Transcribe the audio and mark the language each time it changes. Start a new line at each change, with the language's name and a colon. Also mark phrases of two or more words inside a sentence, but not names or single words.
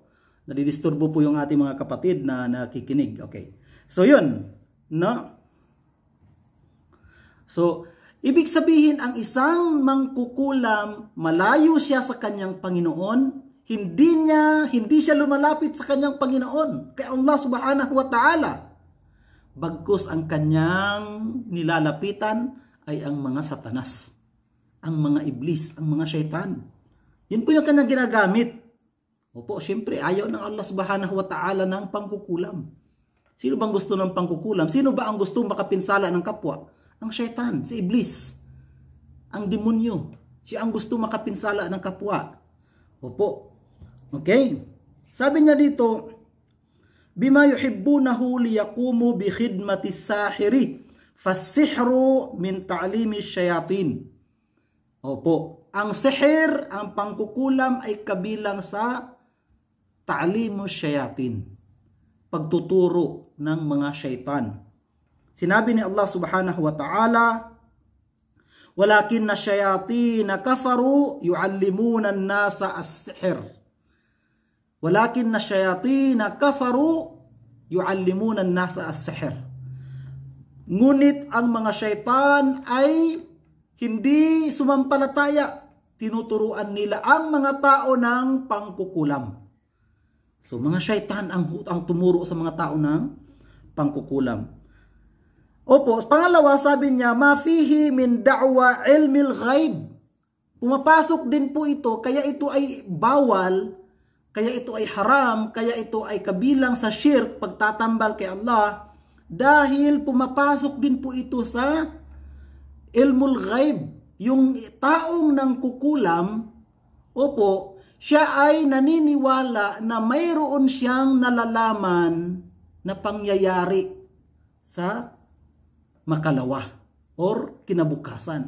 Filipino: Nadidisturbo po yung ating mga kapatid na nakikinig. Okay. So yun, no? So, ibig sabihin, ang isang mangkukulam, malayo siya sa kanyang Panginoon, hindi siya lumalapit sa kanyang Panginoon, kay
Arabic: الله سبحانه وتعالى.
Filipino: Bagkus ang kanyang nilalapitan ay ang mga satanas, ang mga iblis, ang mga syaitan. Yun po yung kanyang ginagamit. Opo, syempre, ayaw ng
Arabic: الله سبحانه وتعالى
Filipino: ng pangkukulam. Sino bang gusto ng pangkukulam? Sino ba ang gusto makapinsala ng kapwa? Ang syaitan, si iblis, ang demonyo. Siya ang gusto makapinsala ng kapwa. Opo. Okay? Sabi niya dito,
Arabic: بما يحبونه ليقوم بخدمة الساحر فالسحر من تعليم الشياطين.
Filipino: Opo, ang sihir, ang pangkukulam ay kabilang sa
Arabic: تعليم الشياطين,
Filipino: pagtuturo ng mga syaitan. Sinabi ni
Arabic: الله سبحانه وتعالى, ولكن الشياطين كفروا يعلمون الناس السحر. ولكن الشياطين كفروا يعلمون الناس السحر.
Filipino: Ngunit ang mga syaitan ay hindi sumampalataya. Tinuturuan nila ang mga tao ng pangkukulam. So mga syaitan ang tumuro sa mga tao ng pangkukulam. Opo, pangalawa sabi niya,
Arabic: ما فيه من دعوى علم الغيب.
Filipino: Pumapasok din po ito, kaya ito ay bawal, kaya ito ay haram, kaya ito ay kabilang sa shirk, pagtatambal kay Allah, dahil pumapasok din po ito sa
Arabic: علم الغيب.
Filipino: Yung taong nangkukulam, opo, siya ay naniniwala na mayroon siyang nalalaman na pangyayari sa makalawa or kinabukasan.